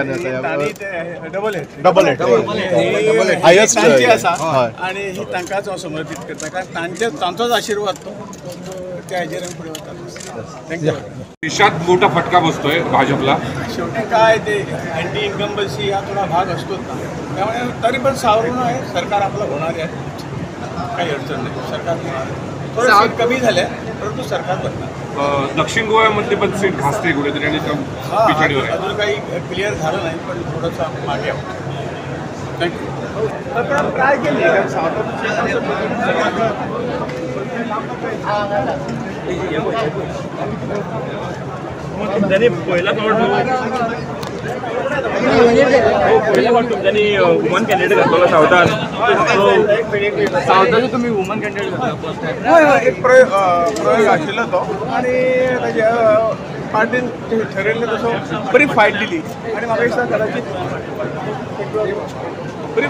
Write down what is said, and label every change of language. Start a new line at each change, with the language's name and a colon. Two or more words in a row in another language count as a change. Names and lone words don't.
English: double hat-trick
Konkani: हायस्ट आनी ही तांकांच हांव समर्पीत करता कारण तांचोच आशिर्वाद तो त्या हेजेर आमी फुडें वता.
English: थँक्यू.
Marathi: देशात मोठा फटका बसतोय भाजपला. शेवटी काय ते
English: anti incumbency
Marathi: हा थोडा भाग असतोच ना. त्यामुळे तरी पण सावरून आहे सरकार आपलं होणार आहे. काही अडचण नाही. सरकार थोडं सीट कमी झाल्या परंतु सरकार बनणार. दक्षिण गोव्यामधले पण सीट घासते कुठेतरी आणि पिछाडीवर आहे. अजून काही क्लिअर झालं नाही पण थोडंसं मागे आहोत. थँक्यू. ट्राय केली त्यांनी पहिला त्यांनी
English: woman candidate
Marathi: घातला सावतान तुम्ही
English: woman candidate
Marathi: घातला.
Konkani: एक प्रयोग आशिल्लो तो आनी ताच्या पार्टीन ठरयल्लें तसो बरी फायट दिली आनी म्हाका दिसता कदाचित बरी फायट दिली.